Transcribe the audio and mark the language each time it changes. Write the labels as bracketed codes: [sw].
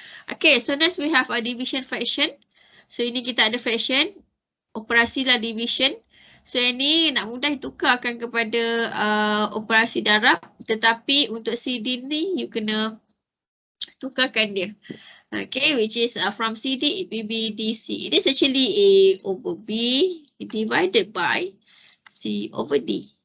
[en] Okay, so next we have a division fraction. [ms] So, ini kita ada fraction. Operasi lah division. So, ini nak mudah tukarkan kepada operasi darab. Tetapi untuk CD ni, you kena tukarkan dia. [en] Okay, which is from CD, it will be DC. It is actually A over B divided by C over D.